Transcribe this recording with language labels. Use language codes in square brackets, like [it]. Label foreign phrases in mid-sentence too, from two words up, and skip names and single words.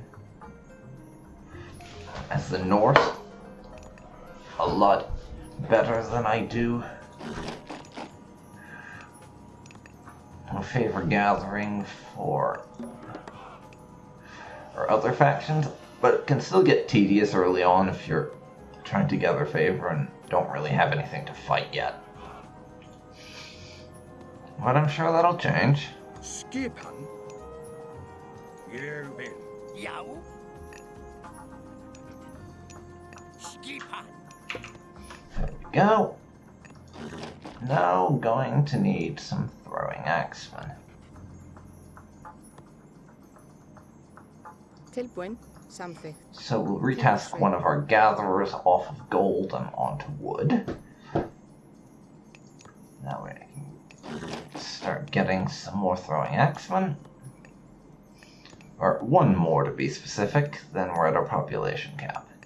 [en] as the North a lot better than I do favor gathering for or other factions, but it can still get tedious early on if you're trying to gather favor and don't really have anything to fight yet. But I'm sure that'll change. [is] Skipan. Ég vil. Já? Skipa? [en] There we go. Now going to need some throwing axemen. [is] Tilbúin. Samþykkt. [en] So we'll retask one of our gatherers off of gold and onto wood. That way I can start getting some more throwing axemen. Or one more to be specific, then we're at our population cap.